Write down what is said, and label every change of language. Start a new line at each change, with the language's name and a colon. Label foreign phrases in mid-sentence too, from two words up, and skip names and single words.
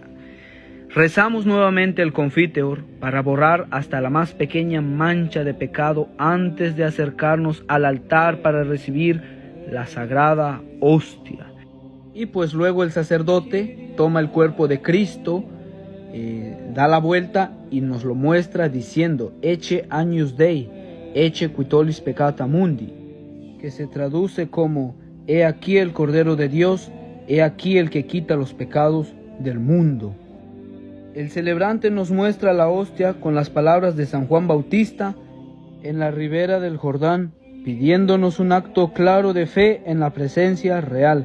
Spanish: Rezamos nuevamente el Confiteor para borrar hasta la más pequeña mancha de pecado antes de acercarnos al altar para recibir la sagrada hostia. Y pues luego el sacerdote toma el cuerpo de Cristo, da la vuelta y nos lo muestra diciendo:
Latin: Ecce Agnus Dei, ecce qui tollis peccata mundi,
Spanish: que se traduce como: he aquí el Cordero de Dios, he aquí el que quita los pecados del mundo. El celebrante nos muestra la hostia con las palabras de San Juan Bautista en la ribera del Jordán, pidiéndonos un acto claro de fe en la presencia real.